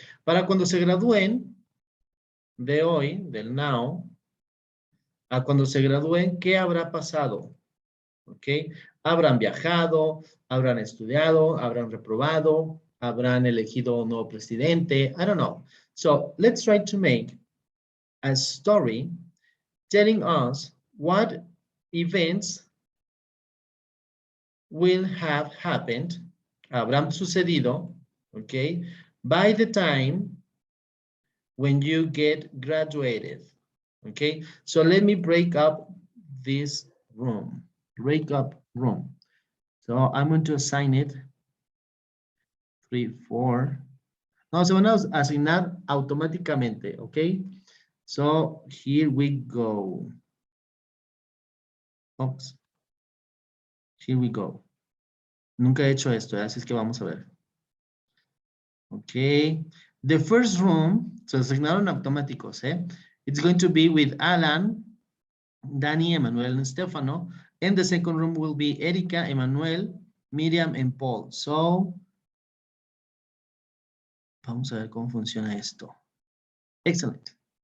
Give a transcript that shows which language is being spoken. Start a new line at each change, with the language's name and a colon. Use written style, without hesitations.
Spanish: Para cuando se gradúen de hoy, del now, a cuando se gradúen, ¿qué habrá pasado? ¿Ok? Habrán viajado, habrán estudiado, habrán reprobado, habrán elegido un nuevo presidente.
English: I don't know. So let's try to make a story telling us what events will have happened,
Spanish: habrán sucedido,
English: okay, by the time when you get graduated, okay? So let me break up this room, break up room. So I'm going to assign it 3, 4.
Spanish: No, se van a asignar automáticamente, okay?
English: So here we go. Oops. Here we go.
Spanish: Nunca he hecho esto, así es que vamos a ver.
English: Okay. The first room,
Spanish: se asignaron automáticos, ¿eh?
English: It's going to be with Alan, Dani, Emmanuel, and Stefano. And the second room will be Erika, Emmanuel, Miriam, and Paul.
Spanish: So, vamos a ver cómo funciona esto.
English: Excellent.